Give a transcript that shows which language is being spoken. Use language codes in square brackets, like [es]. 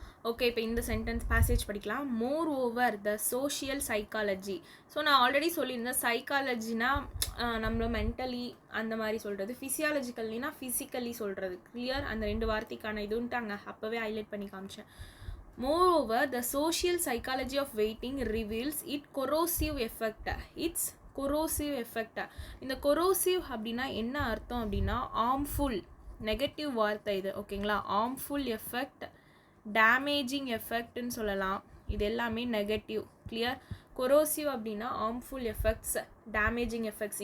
[ta] Okay, இப்போ இந்த sentence passage படிக்கலாம். [en] Moreover the social psychology. [ta] So நான் ஆல்ரெடி சொல்லியிருந்தேன், சைக்காலஜினா நம்மள மென்டலி அந்த மாதிரி சொல்கிறது, ஃபிசியாலஜிக்கல்னா ஃபிசிக்கலி சொல்கிறது. கிளியர்? அந்த 2 வார்த்தைக்கான இதுன்ட்டு அங்கே அப்போவே ஹைலைட் பண்ணி காமிச்சேன். [en] Moreover, the social psychology of waiting reveals its corrosive effect. Its corrosive effect. [ta] இந்த corrosive அப்படின்னா என்ன அர்த்தம் அப்படின்னா harmful, நெகட்டிவ் வார்த்தை இது. ஓகேங்களா? [en] harmful effect, damaging effectன்னு சொல்லலாம். [ta] இது எல்லாமே நெகட்டிவ். கிளியர்? கொரோசிவ் அப்படின்னா [en] harmful effects, damaging effects.